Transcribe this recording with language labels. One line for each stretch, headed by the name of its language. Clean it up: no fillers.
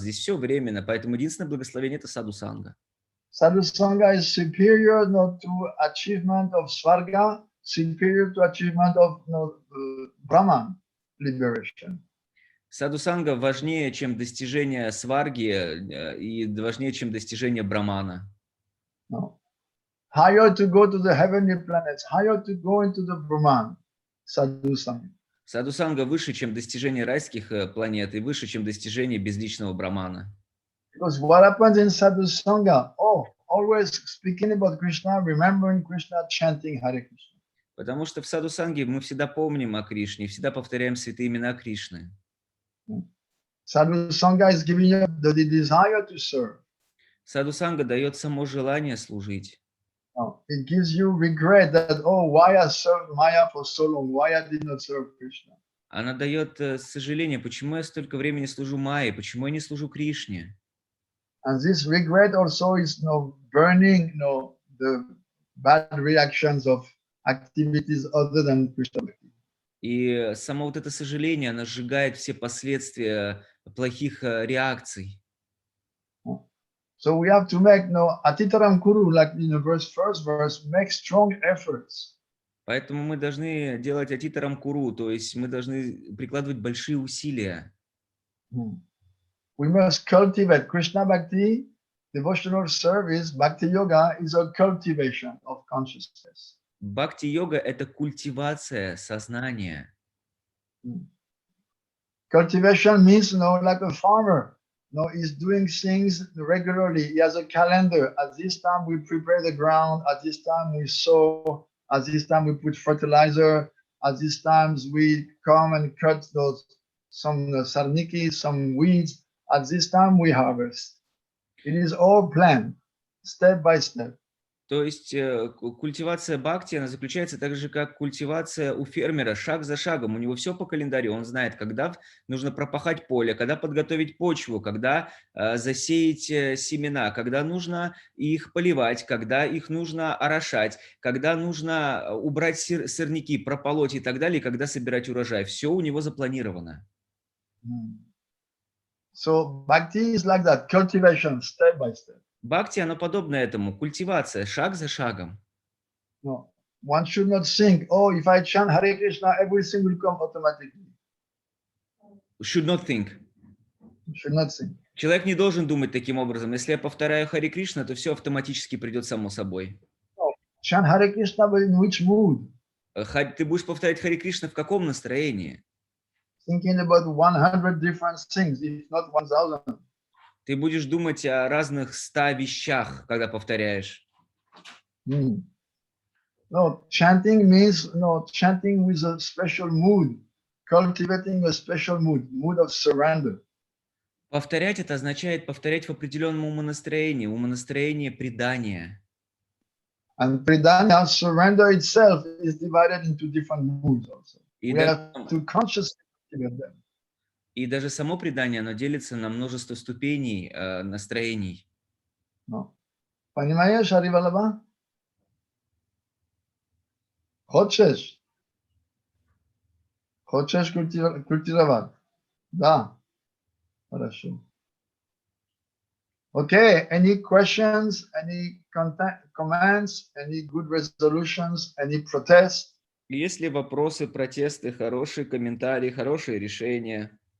Russian: Здесь все временно, поэтому единственное благословение – это саду-санга.
English: Sadhu sangha is superior to achievement of svarga, superior to achievement of Brahman liberation.
Russian: Саду-санга важнее, чем достижение сварги и важнее, чем достижение брамана.
English: No. Higher to go to the heavenly planets, higher to go into the Brahman, sadhu sangha.
Russian: Саду-санга выше, чем достижение райских планет и выше, чем достижение безличного брамана.
English: Because what happens in sadhu sangha? Oh, always speaking about Krishna, remembering Krishna, chanting Hare Krishna.
Russian: Потому что в саду-санге мы всегда помним о Кришне, всегда повторяем святые имена Кришны.
English: Sadhu sangha is giving you the desire to serve.
Russian: Саду-санга дает само желание служить.
English: No, it gives you regret that, oh, why I served Maya for so long? Why I did not serve Krishna?
Russian: Она дает сожаление, почему я столько времени служу Майе, почему я не служу Кришне.
English: And this regret also is burning the bad reactions of activities other than Krishna.
Russian: И само вот это сожаление, оно сжигает все последствия плохих реакций.
English: So we have to make atitaram kuru, like in the first verse, make strong efforts.
Russian: Поэтому мы должны делать атитарам куру, то есть мы должны прикладывать большие усилия.
English: We must cultivate Krishna Bhakti, devotional service, bhakti-yoga is a cultivation of consciousness.
Russian: Бхакти-йога – это культивация сознания.
English: Cultivation means, like a farmer, he's doing things regularly. He has a calendar. At this time, we prepare the ground. At this time, we sow. At this time, we put fertilizer. At these times, we come and cut some sarniki, some weeds. At this time, we harvest. It is all planned, step by step.
Russian: То есть культивация бхакти, она заключается так же, как культивация у фермера, шаг за шагом. У него все по календарю. Он знает, когда нужно пропахать поле, когда подготовить почву, когда засеять семена, когда нужно их поливать, когда их нужно орошать, когда нужно убрать сорняки, прополоть и так далее, и когда собирать урожай. Все у него запланировано.
English: So bhakti is like that, cultivation, step by step.
Russian: Бхакти, оно подобно этому, культивация, шаг за шагом.
English: No, one should not think, oh, if I chant Hare Krishna, everything will come automatically. Should not think. Should not think.
Russian: Человек не должен думать таким образом. Если я повторяю Харе Кришна, то все автоматически придет само собой.
English: No, chant Hare Krishna, but in which mood?
Russian: Ты будешь повторять Харе Кришна в каком настроении?
English: Thinking about 100 different things, if not 1000.
Russian: Ты будешь думать о разных 100 вещах, когда повторяешь.
English: No, chanting means chanting with a special mood, cultivating a special mood of surrender.
Russian: Повторять это означает повторять в определенном умонастроении предания.
English: And pridanya, surrender itself, is divided into different moods also. We have to consciously cultivate them.
Russian: И даже само предание, оно делится на множество ступеней настроений. Понимаешь, Аривалаба? Хочешь культивировать? Да. Хорошо.
English: Okay, any questions, any comments, any good resolutions, any protests?
Russian: Есть ли вопросы, протесты, хорошие комментарии, хорошие решения?